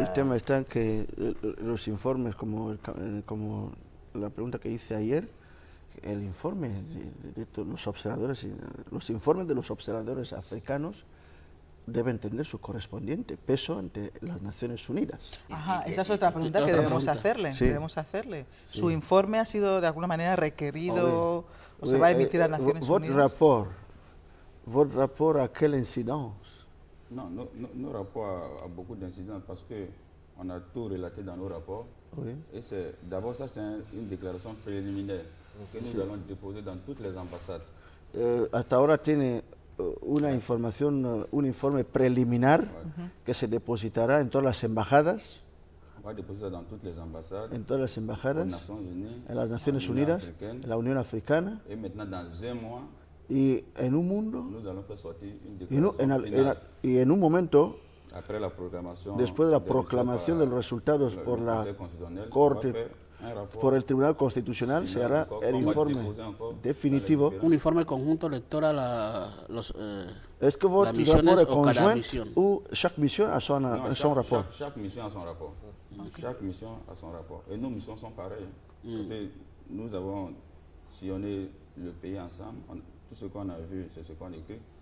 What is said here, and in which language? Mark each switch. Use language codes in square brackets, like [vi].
[es] el tema está en que los informes, como la pregunta que hice ayer, el informe de los observadores, los informes de los observadores africanos deben tener su correspondiente peso ante las Naciones Unidas. Ajá, esa es otra pregunta que debemos hacerle. Sí. Sí. Su informe ha sido de alguna manera requerido o se va a emitir a Naciones Unidas. [fr] Votre rapport à quelle incidence? Non, nos rapports à beaucoup d'incidents parce qu'on a tout relaté dans nos rapports. Oui. Et d'abord, ça c'est une déclaration préliminaire que nous allons déposer dans toutes les ambassades. [es] Hasta ahora tiene una información, un informe preliminar que se depositará en todas las embajadas. [fr] On va déposer dans toutes les ambassades. [es] En todas las embajadas, [fr] aux Nations Unies, [es] en las Naciones Unidas, en la Unión Africana. [fr] Et maintenant, dans un mois, [es] y en un mundo, [fr] nous allons faire sortir une déclaration finale. [es] Y en un momento, [fr] après la proclamation, [es] después de la proclamación de los resultados por la Corte, por el Tribunal Constitucional, se hará el informe definitivo. Un informe conjunto electoral [fr] Est-ce que votre rapport est conjoint ou chaque mission a son rapport? Chaque mission a son rapport. Okay. Chaque mission a son rapport. Et nos missions sont pareilles. Parce que nous avons sillonné le pays ensemble. Tout ce qu'on a vu, c'est ce qu'on écrit.